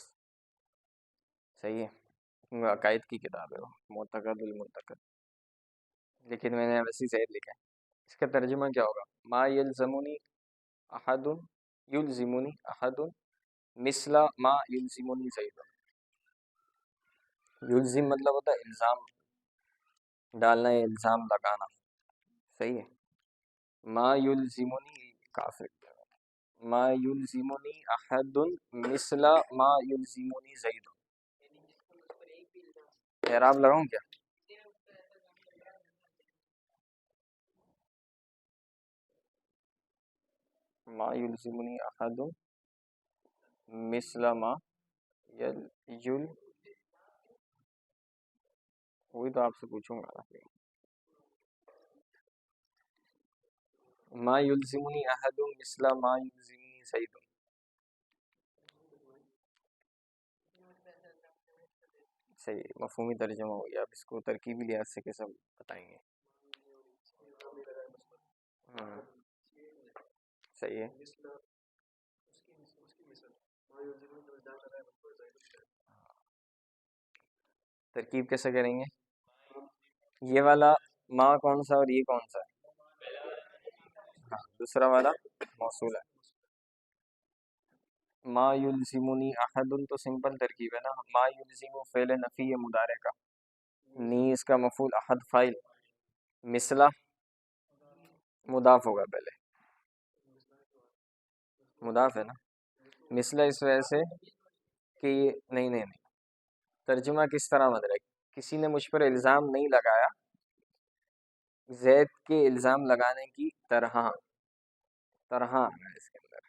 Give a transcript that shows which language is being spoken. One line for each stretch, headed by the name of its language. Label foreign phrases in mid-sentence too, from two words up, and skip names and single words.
Urdu: صحیح ہے، عقائد کی کتاب ہے وہ معتقد المعتقد، لیکن میں نے ویسے زید لکھا ہے. اس کا ترجمہ کیا ہوگا؟
Arabic: ما یلزمنی احد یلزمنی احد مثل ما یلزمنی زید.
Urdu: یلزم مطلب ہوتا ہے الزام، ڈالنا ہے الزام لگانا، صحیح ہے.
Arabic: ما یلزمنی کافر، ما یلزمنی احد مثل ما یلزمنی زید.
Urdu: اعراب لگاؤں کیا؟
Arabic: ما یلزمنی احد مثل ما یل
Urdu: وہی تو آپ سے پوچھوں گا.
Arabic: ما یلزمنی احد مثل ما یلزمنی زید.
Urdu: صحیح، مفہومی ترجمہ ہو گیا. اب اس کو ترکیبی لحاظ سے کیسا بتائیں گے؟ ہاں صحیح ہے. ترکیب کیسے کریں گے؟ یہ والا ما کون سا اور یہ کون سا ہے؟ ہاں دوسرا والا موصول ہے.
Arabic: ما یلزمنی احد
Urdu: تو سمپل ترکیب ہے نا.
Arabic: ما یلزم
Urdu: فعل نفی ہے مضارع کا، نی اس کا مفعول، احد فاعل، مثلا مضاف ہوگا پہلے، مضاف ہے نا. مثلا اس وجہ سے کہ یہ نہیں ترجمہ کس طرح مدرک، کسی نے مجھ پر الزام نہیں لگایا زید کے الزام لگانے کی طرح آنا ہے اس کے اندر.